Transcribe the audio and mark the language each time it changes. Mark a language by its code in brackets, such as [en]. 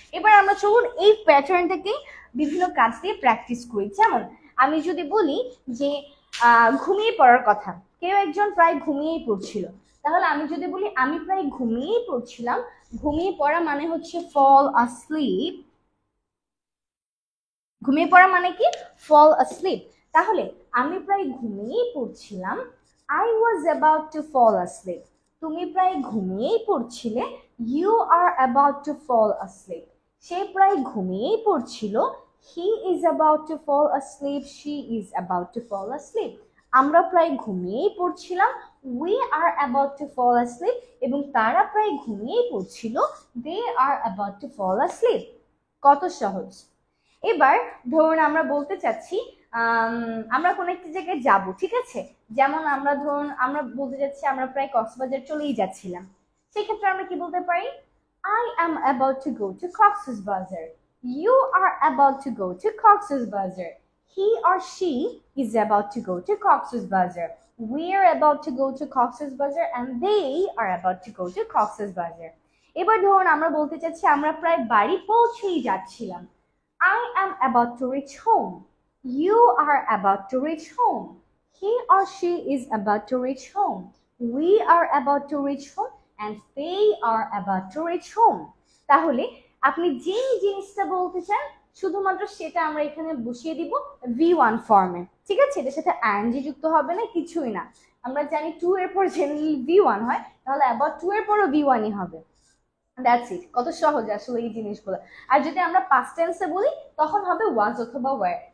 [bn] এবার আমরা চলুন এই প্যাটার্নটাকে বিভিন্ন কাজ দিয়ে প্র্যাকটিস করি। যেমন আমি যদি বলি যে ঘুমিয়ে পড়ার কথা, কেউ একজন প্রায় ঘুমিয়েই পড়ছিল, তাহলে আমি যদি বলি আমি প্রায় ঘুমিয়েই পড়ছিলাম, ঘুমিয়ে পড়া মানে হচ্ছে [en] fall asleep। [bn] ঘুমিয়ে পড়া মানে কি? [en] fall asleep। [bn] তাহলে আমি প্রায় ঘুমিয়েই পড়ছিলাম, [en] I was about to fall asleep। [bn] তুমি প্রায় ঘুমিয়েই পড়ছিলে, [en] you are about to fall asleep। [bn] সে প্রায় ঘুমিয়েই পড়ছিল, [en] he is about to fall asleep, she is about to fall asleep। [bn] আমরা প্রায় ঘুমিয়েই পড়ছিলাম, [en] we are about to fall asleep, [bn] এবং তারা প্রায় ঘুমিয়েই পড়ছিল, [en] they are about to fall asleep। [bn] কত সহজ। এবার ধরুন আমরা বলতে চাচ্ছি আমরা কোন একটা জায়গায় যাব, ঠিক আছে? যেমন আমরা ধরুন আমরা বলতে যাচ্ছি আমরা প্রায় কক্সবাজার চলেই যাচ্ছিলাম, সেক্ষেত্রে আমরা কি বলতে পারি? [en] I am about to go to Cox's Bazar, you are about to go to Cox's Bazar, he or she is about to go to Cox's Bazar, we are about to go to Cox's Bazar, and they are about to go to Cox's Bazar। [bn] এবার ধরুন আমরা বলতে চাচ্ছি আমরা প্রায় বাড়ি পৌঁছেই যাচ্ছিলাম, [en] I am about to reach home, you are about to reach home, he or she is about to reach home, we are about to reach home, and they are about to reach home। [bn] তাহলে আপনি যে জিনিসটা বলতে চান শুধুমাত্র সেটা আমরা এখানে বসিয়ে দিব V1 ফর্মে, ঠিক আছে? এটার সাথে ing যুক্ত হবে না, কিছুই না। আমরা জানি টু এর পর জেনারেলি V1 হয়, তাহলে about টু এর পরও V1ই হবে। That's it. কত সহজ আসলে এই জিনিসগুলো। আর যদি আমরা পাস্ট টেন্সে বলি তখন হবে ওয়াজ অথবা ওয়্যার।